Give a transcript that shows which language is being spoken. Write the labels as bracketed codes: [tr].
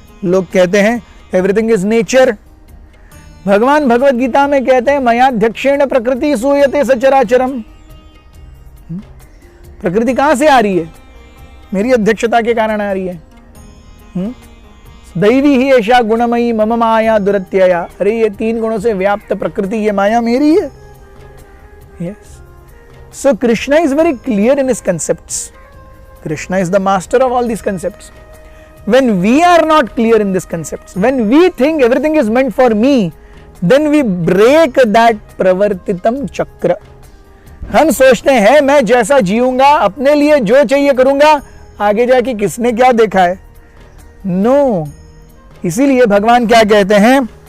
[hi] लोग कहते हैं [en] Everything is nature. [hi] भगवान भगवत गीता में कहते हैं [sa] मयाध्यक्षेण प्रकृति सूयते सचराचरम। [hi] प्रकृति कहां से आ रही है? मेरी अध्यक्षता के कारण आ रही है। [sa] दैवी ही ऐशा गुणमयी मम माया दुरत्यया। [hi] अरे ये 3 गुणों से व्याप्त प्रकृति, ये माया मेरी है। [en] Yes. So Krishna is very clear in his concepts. Krishna is the master of all these concepts. When we are not clear in these concepts, when we think everything is meant for me, then we break that pravartitam chakra. [hi] हम सोचते हैं मैं जैसा जीऊंगा, अपने लिए जो चाहिए करूंगा, आगे जाके किसने क्या देखा है? [en] No. [hi] इसीलिए भगवान क्या कहते हैं?